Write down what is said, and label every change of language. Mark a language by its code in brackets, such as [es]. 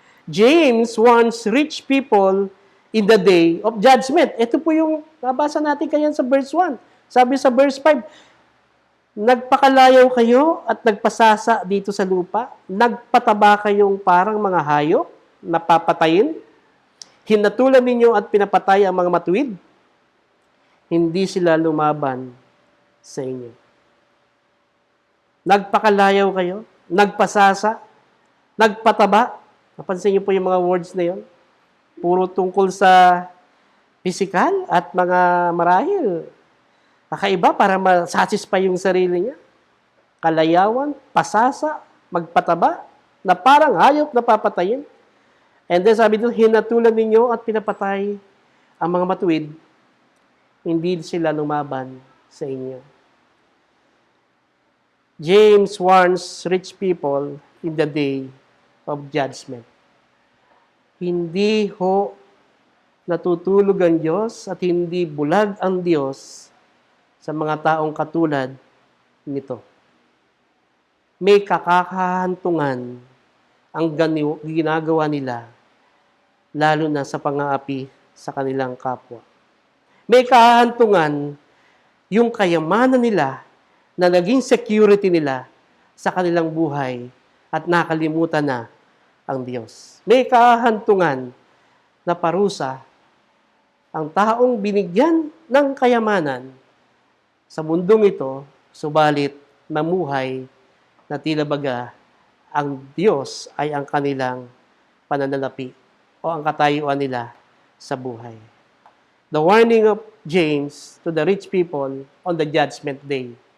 [en] James wants rich people in the day of judgment. [tl] Ito po yung nabasa natin kanyan sa verse 1. Sabi sa verse 5, nagpakalayaw kayo at nagpasasa dito sa lupa, nagpataba kayong parang mga hayop, napapatayin, hinatulan ninyo at pinapatay ang mga matuwid, hindi sila lumaban sa inyo. Nagpakalayaw kayo, nagpasasa, nagpataba. Napansin niyo po yung mga words na yon? Puro tungkol sa physical at mga marahil. Kakaiba para ma-satisfy yung sarili niya. Kalayawan, pasasa, magpataba, na parang hayop na papatayin. And then sabi doon, hinatulan ninyo at pinapatay ang mga matuwid, hindi sila lumaban sa inyo. [en] James warns rich people in the day of judgment. [tl] Hindi ho natutulog ang Diyos at hindi bulag ang Diyos sa mga taong katulad nito. May kakakahantungan ang ginagawa nila, lalo na sa pang-aapi sa kanilang kapwa. May kahantungan yung kayamanan nila na naging security nila sa kanilang buhay at nakalimutan na ang Diyos. May kahantungan na parusa ang taong binigyan ng kayamanan sa mundong ito, subalit mamuhay na tila baga ang Diyos ay ang kanilang pananalapi o ang katayuan nila sa buhay. [en] The warning of James to the rich people on the judgment day.